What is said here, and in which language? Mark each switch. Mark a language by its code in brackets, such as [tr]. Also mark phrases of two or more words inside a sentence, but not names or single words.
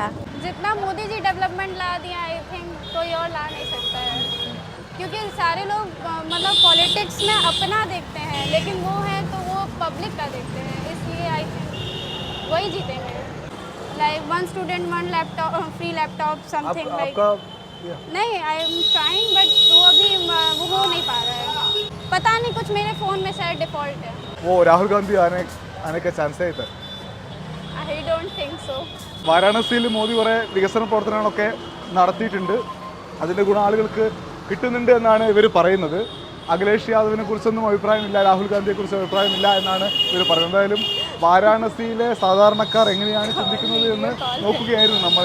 [hi] जितना मोदी जी डेवलपमेंट ला दिया, [en] I think [hi] कोई और ला नहीं सकता है, क्योंकि सारे लोग मतलब पॉलिटिक्स में अपना देखते हैं, लेकिन वो है तो वो पब्लिक का देखते हैं, इसलिए [en] I think [hi] वही जीतेंगे। [en] like 1 student 1 laptop, free laptop, something like. [hi] नहीं, [en] I am trying, but [hi] वो अभी वो हो नहीं पा रहा है। पता नहीं, कुछ मेरे फ़ोन में शायद डिफ़ॉल्ट है। वो राहुल गांधी आने का चांस है इधर? [en] I don't think so. [ml] വാരാണസിയിൽ മോദി കുറേ വികസന പ്രവർത്തനങ്ങളൊക്കെ നടത്തിയിട്ടുണ്ട്. അതിൻ്റെ ഗുണം ആളുകൾക്ക് കിട്ടുന്നുണ്ട് എന്നാണ് ഇവർ പറയുന്നത്. അഖിലേഷ് യാദവിനെ കുറിച്ചൊന്നും അഭിപ്രായമില്ല, രാഹുൽ ഗാന്ധിയെക്കുറിച്ച് അഭിപ്രായമില്ല എന്നാണ് ഇവർ പറയുന്നത്. എന്തായാലും വാരാണസിയിലെ സാധാരണക്കാർ എങ്ങനെയാണ് ചിന്തിക്കുന്നത് എന്ന് നോക്കുകയായിരുന്നു നമ്മൾ.